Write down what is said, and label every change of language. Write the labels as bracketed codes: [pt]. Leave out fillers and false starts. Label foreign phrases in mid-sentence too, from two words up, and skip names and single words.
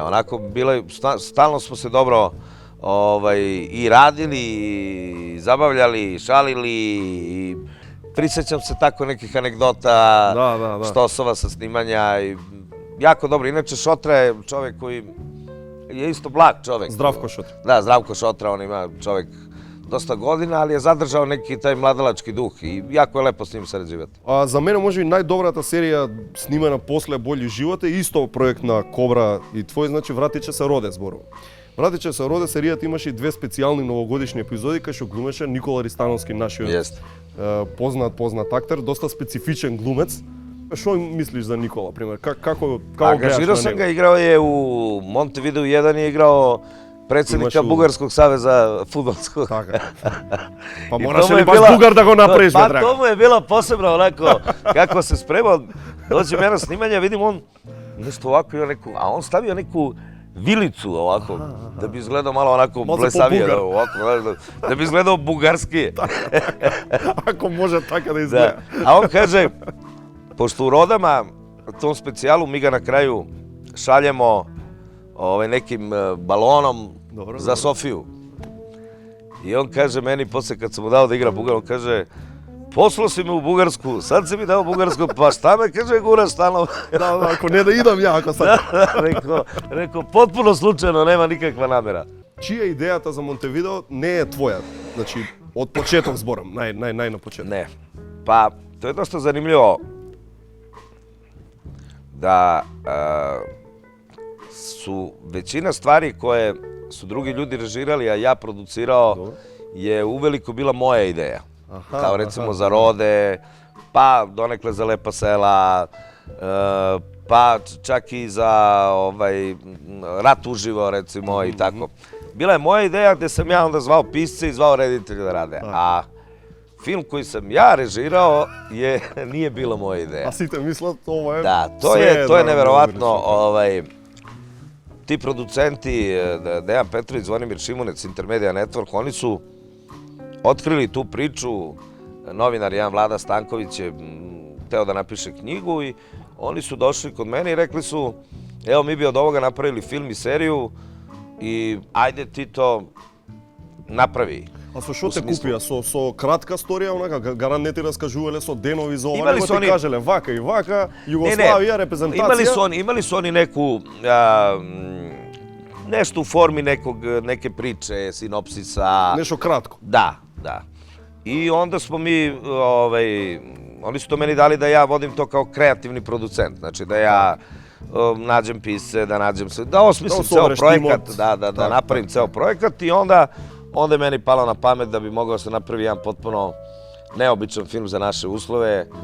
[sr] Onako, stalno smo se dobro i radili, i zabavljali, i šalili, i prisjećam se tako nekih anegdota, štosova sa snimanja. Jako dobro. Inače, Šotra je čovek koji je isto blag čovek. Zdravko Šotra. Da, Zdravko Šotra, on ima čovek dosta godina, ali je zadržao neki taj mladalački duh i jako je lepo s njim sarađivati. [mk] A za мене може и најдобрата серија снимана после Болји живот е исто проект на Кобра и твој, значи Вратиче се роде зборува. Вратиче се роде серијата имаше и две специјални новогодишни епизоди кај што глумеше Никола Ристановски, нашиот познат актер, доста специфичен глумец. Што мислиш за Никола, пример? Како гледаш на него? [sr] Ангажирao sam ga, igrao je u Montevideo 1 je igrao predsjednika Bugarskog saveza fudbalskog. [mk] Така. Па мораше ли баш Бугар да го направиш, бе, драго? Па тоа му е [sr] bila posebno onako, kako se spremao, dođem ja na snimanje, vidim on nešto ovako ima neku, a on stavio neku vilicu ovako, da bi izgledao malo onako blesavije, da bi izgledao bugarski. Ako može tako da izgleda. A on kaže, pošto u Rodama, tom specijalu, mi ga na kraju šaljemo nekim balonom za Sofiju. I on kaže meni, posle kad sam mu dao da igra Bugar, on kaže, poslao si me u Bugarsku, sad si mi dao Bugarsku, pa šta me, kaže, guraš stalno. Da, ako ne da idam ja, ako sad. Rekao, potpuno slučajno, nema nikakva namera. [mk] Čija ideјата за Монтевидео не е твоја? Значи, од почеток зборам, нај на почеток. [sr] Ne. Pa, to je dosta zanimljivo da su većina stvari koje su drugi ljudi režirali, a ja producirao, je uveliko bila moja ideja. Kao recimo za Rode, pa donekle za Lepa sela, pa čak i za Rat uživo, recimo, i tako. Bila je moja ideja gde sam ja onda zvao pisce i zvao reditelja da rade. A film koji sam ja režirao nije bila moja ideja. A [mk] sите мислат ова е... [sr] Da, to je neverovatno. Ti producenti, Dejan Petrović, Zvonimir Šimunec, Intermedia Network, oni su otkrili tu priču. Novinar jedan Vlada Stanković je hteo da napiše knjigu i oni su došli kod mene i rekli su, evo mi bi od ovoga napravili film i seriju i ajde ti to napravi. [mk] А со што те купија? Со кратка сторија, онака, гарант не ти раскажувале со денови за ова, Имали него со ти они- кажеле вака и вака, Југославија, репрезентација. [sr] Imali su oni neku, nešto u formi neke priče, sinopsisa. [mk] Нешто кратко. [sr] Da, da. I onda smo mi, oni su to meni dali da ja vodim to kao kreativni producent. Znači da ja nađem pisce, da nađem sve, da osmislim ceo projekat, da napravim ceo projekat i onda je meni palo na pamet da bi mogao da se napravi jedan potpuno neobičan film za naše uslove.